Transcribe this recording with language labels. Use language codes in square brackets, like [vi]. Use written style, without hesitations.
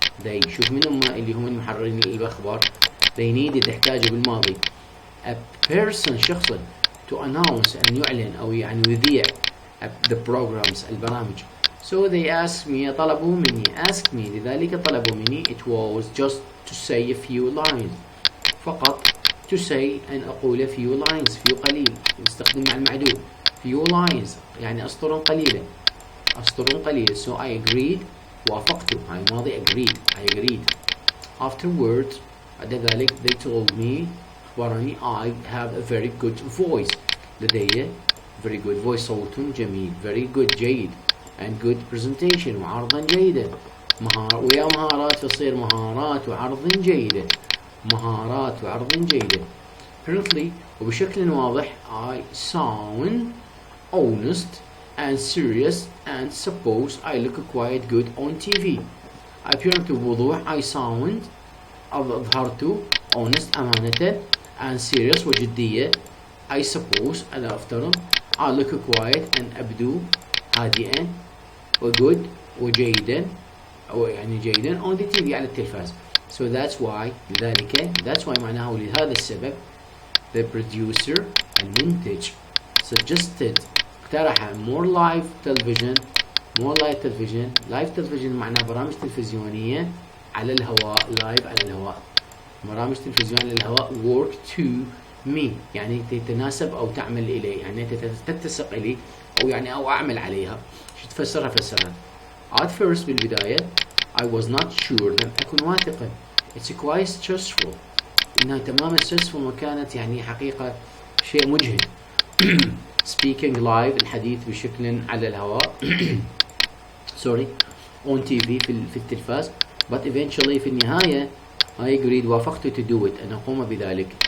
[ar] they شوف من هم اللي هم المحررين الأخبار. [en] they needed [ar] احتاجوا بالماضي [en] a person [ar] شخصا [en] to announce [ar] أن يعلن أو يعني يذيع [en] the programs [ar] البرامج. [en] so they asked me، [ar] طلبوا مني. [en] asked me [ar] لذلك طلبوا مني. [en] it was just to say a few lines، [ar] فقط [en] to say [ar] أن أقول [en] few lines، few قليل، [ar] نستخدم مع المعدود. [en] few lines [ar] يعني أسطر قليلة، أسطر قليلة. [en] so I agreed، [ar] وافقت. هاي ماضي [en] agreed، I agreed. afterwards [ar] بعد ذلك [en] they told me، أخبرني I have a very good voice، لدي very good voice، [ar] صوت جميل. [en] very good جيد. and good presentation، [ar] وعرضا جيدا. ويا مهارات تصير مهارات وعرض جيدة. مهارات وعرض جيدة. [en] currently [ar] وبشكل واضح [en] I sound honest and serious and suppose I look quite good on TV. [ar] apparent بوضوح. [en] I sound [ar] أظهرت [en] honest [ar] أمانة [en] and serious [ar] وجدية. [en] I suppose [ar] أنا أفترض. [en] I look quiet [ar] أن أبدو هادئا [en] وgood وجيدا أو يعني جيدا on the TV [ar] على التلفاز. [en] so that's why [ar] لذلك [en] that's why [ar] معناه لهذا السبب [en] the producer [ar] المنتج [en] suggested [ar] اقترح [en] more live television. more live television، live television [ar] معناه برامج تلفزيونية على الهواء. live على الهواء، برامج تلفزيون على الهواء. [en] work to me [ar] يعني تتناسب أو تعمل إلي، يعني تتسق إلي أو يعني أو أعمل عليها. شو تفسرها؟ فسرها [en] at first [ar] بالبداية [en] I was not sure، [ar] لم أكن واثقا. [en] it's quite stressful، [ar] إنها تماما stressful وكانت يعني حقيقة شيء مجهد. [en] speaking live [ar] الحديث بشكل على الهواء. [en] sorry on TV [ar] في التلفاز. [en] but eventually [ar] في النهاية [en] I agreed، [ar] وافقت [en] to do it، [ar] أن أقوم بذلك.